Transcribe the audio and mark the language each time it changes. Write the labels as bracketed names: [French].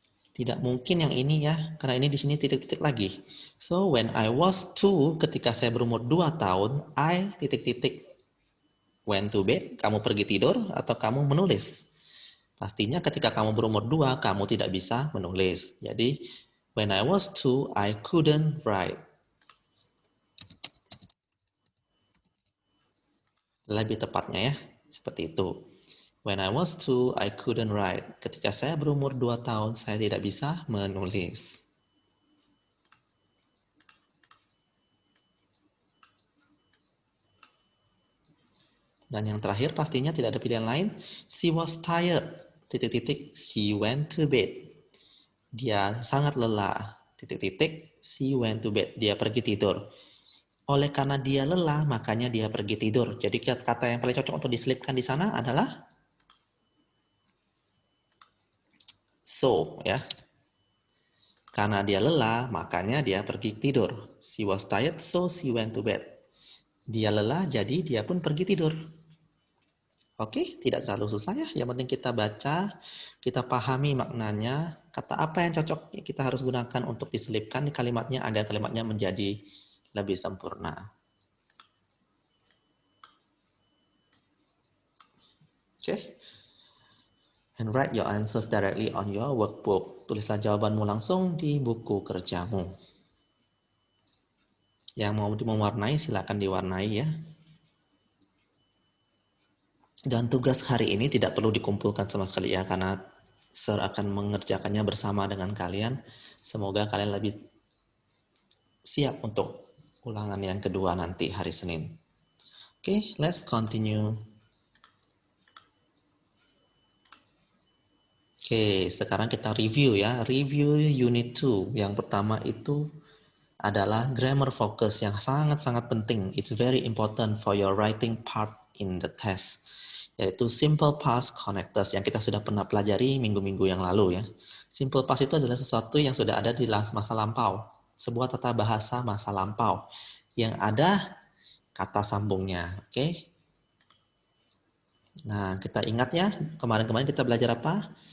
[Indonesian] Tidak mungkin yang ini ya, karena ini di sini titik-titik lagi. [English] So, when I was 2, [Indonesian] ketika saya berumur 2 tahun, I titik-titik [English] went to bed, [Indonesian] kamu pergi tidur atau kamu menulis. Pastinya ketika kamu berumur 2, kamu tidak bisa menulis. [English] Jadi, when I was 2, I couldn't write. [Indonesian] Lebih tepatnya ya, seperti itu. [English] When I was 2, I couldn't write. [Indonesian] Ketika saya berumur 2 tahun, saya tidak bisa menulis. Dan yang terakhir pastinya tidak ada pilihan lain. [English] She was tired. Titik-titik, she went to bed. [Indonesian] Dia sangat lelah. [English] Titik-titik, she went to bed. [Indonesian] Dia pergi tidur. Oleh karena dia lelah, makanya dia pergi tidur. Jadi kata yang paling cocok untuk diselipkan di sana adalah so, ya. Karena dia lelah, makanya dia pergi tidur. [English] She was tired, so she went to bed. [Indonesian] Dia lelah, jadi dia pun pergi tidur. Oke, tidak terlalu susah ya. Yang penting kita baca, kita pahami maknanya, kata apa yang cocok kita harus gunakan untuk diselipkan di kalimatnya agar kalimatnya menjadi lebih sempurna. Oke. [English] And write your answers directly on your workbook. [Indonesian] Tulislah jawabanmu langsung di buku kerjamu. Yang mau mewarnai, silakan diwarnai ya. Dan tugas hari ini tidak perlu dikumpulkan sama sekali ya, karena Sir akan mengerjakannya bersama dengan kalian. Semoga kalian lebih siap untuk ulangan yang kedua nanti hari Senin. [English] Oke, let's continue. [Indonesian] Oke, sekarang kita review ya. Review unit 2. Yang pertama itu adalah grammar focus yang sangat-sangat penting. [English] It's very important for your writing part in the test. [Indonesian] Yaitu simple past connectors yang kita sudah pernah pelajari minggu-minggu yang lalu ya. Simple past itu adalah sesuatu yang sudah ada di masa lampau. Sebuah tata bahasa masa lampau yang ada kata sambungnya. Oke? Nah, kita ingat ya, kemarin-kemarin kita belajar apa?